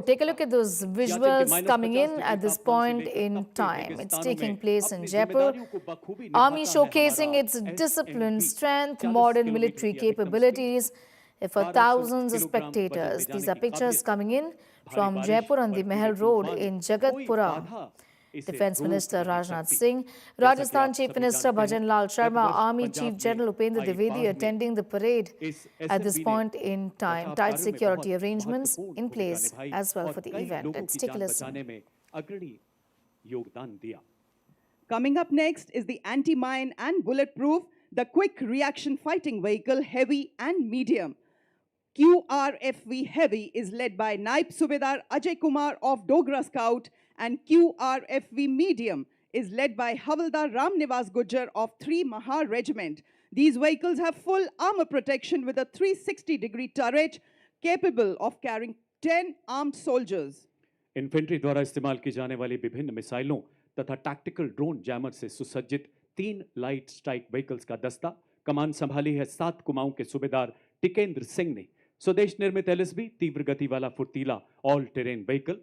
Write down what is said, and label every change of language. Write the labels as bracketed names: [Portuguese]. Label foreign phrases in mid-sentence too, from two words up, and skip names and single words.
[English] Take a look at those visuals coming in at this point in time. It's taking place in Jaipur. Army showcasing its discipline, strength, modern military capabilities for thousands of spectators. These are pictures coming in from Jaipur on the Mahal Road in Jagatpura. Defence Minister Rajnath Singh, Rajasthan Chief Minister Bhajan Lal Sharma, Army Chief General Upendra Dwivedi attending the parade at this point in time. Tight security arrangements in place as well for the event. Let's take a listen. Coming up next is the anti-mine and bulletproof, the quick reaction fighting vehicle, heavy and medium. QRFV Heavy is led by Naib Subedar Ajay Kumar of Dogra Scout, and QRFV Medium is led by Havaldar Ram Nivas Gujjar of 3 Mahar Regiment. These vehicles have full armor protection with a 360-degree turret capable of carrying 10 armed soldiers. [Hindi] इन्फेंट्री द्वारा इस्तेमाल की जाने वाली विभिन्न मिसाइलों तथा [English] tactical drone jammer [Hindi] से सुसज्जित 3 [English] light strike vehicles [Hindi] का दस्ता कमान संभाली है 7 कुमाऊं के सूबेदार टिकेंद्र सिंह ने। स्वदेश निर्मित एलएसबी तीव्र गति वाला फुर्तीला [English] all terrain vehicle.